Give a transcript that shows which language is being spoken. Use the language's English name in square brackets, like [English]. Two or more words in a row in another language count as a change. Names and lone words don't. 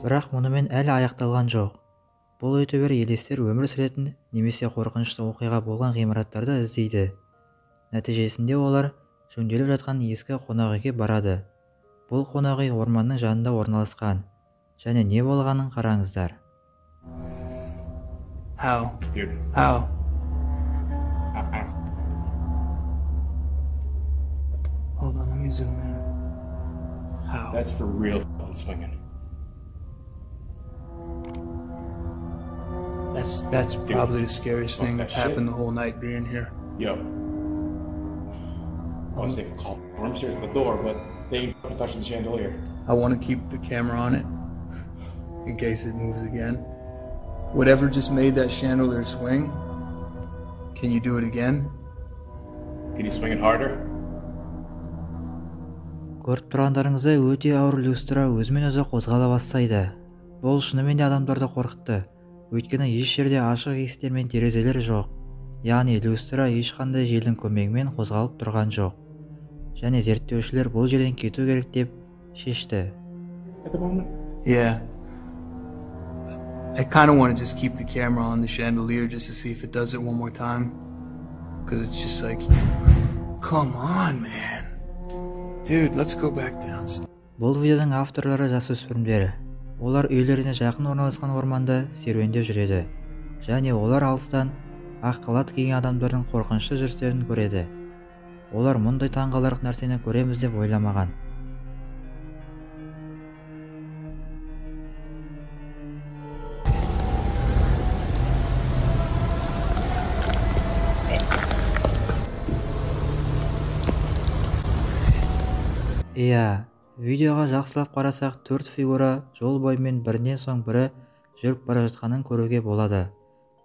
[Kazakh] Бірақ мұнымен әлі аяқталған жоқ. Бұл ютубер елестер өмір сүретін немесе қорқынышты оқиға болған ғимараттарды іздейді. Нәтижесінде олар жөнделіп жатқан ескі қонақүйге барады. Бұл қонақүй орманның жанында орналасқан. Және не болғанын қараңыздар. [English] How? Dude. How? Hold on, let me zoom in. How? That's for real fucking swinging. That's probably the scariest Fuck thing that that's shit. happened the whole night being here. Yo. I want to say call room stairs at the door, but they ain't fucking touching the chandelier. I want to keep the camera on it in case it moves again. Whatever just made that chandelier swing, can you do it again? Can you swing it harder? [Kazakh] Көріп тұрғандарыңыздай өте ауыр люстра өзімен өзі қозғала бастайды. Бұл шынымен де адамдарды қорқытты. Өйткені еш жерде ашық есіктер мен терезелер жоқ. Яғни люстра ешқандай желдің көмегімен қозғалып тұрған жоқ. Және зерттеушілер бұл жерден кету керек деп шешті. [English] At the moment? Yeah. I kind of want to just keep the camera on the chandelier just to see if it does it one more time. Because it's just like, come on, man. Dude, let's go back downstairs. [Kazakh] Бұл видеоның авторлары жасөспірімдер. Олар үйлеріне жақын орналасқан орманда серуендеп жүреді. Және олар алыстан ақ халат киген адамдардың қорқынышты жүрістерін көреді. Олар мұндай таңғаларлық нәрсені көреміз деп ойламаған. Иә, видеоға жақсылап қарасақ 4 фигура жол бойымен бірінен соң бірі жүріп бара жатқанын көруге болады.